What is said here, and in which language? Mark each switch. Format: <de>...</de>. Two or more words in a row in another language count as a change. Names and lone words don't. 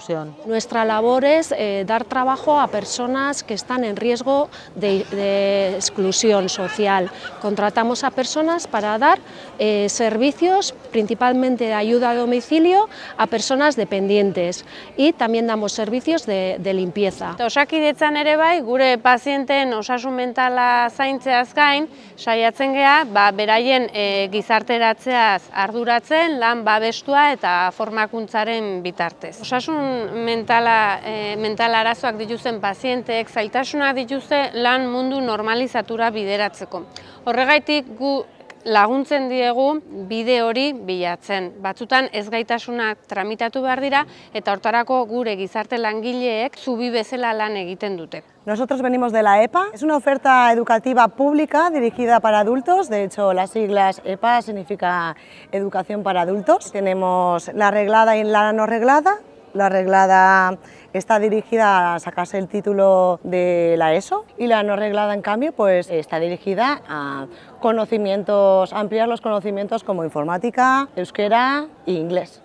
<es>Nuestra labor es dar trabajo a personas que están en riesgo de exclusión social. Contratamos a personas para dar servicios, principalmente de ayuda a domicilio, a personas dependientes, y también damos servicios de limpieza.</es> <eu>Osakidetzan ere bai, gure pazienten osasun mentala zaintzeaz gain, saiatzen gea, beraien gizarteratzeaz arduratzen, lan babestua eta formakuntzaren bitartez. Osasun mental arazoak dituzten pazienteek zailtasunak dituzte lan mundu normalizatura bideratzeko. Horregaitik gu laguntzen diegu bide hori bilatzen. Batzutan ezgaitasunak tramitatu behar dira eta hortarako gure gizarte langileek zubi bezala lan egiten dute.</eu> <es>Nosotros venimos de la EPA, es una oferta educativa pública dirigida para adultos, de hecho las siglas EPA significa Educación para Adultos. Tenemos la reglada y la no reglada. La reglada está dirigida a sacarse el título de la ESO y la no reglada, en cambio, pues está dirigida a conocimientos, ampliar los conocimientos como informática, euskera e inglés.</es>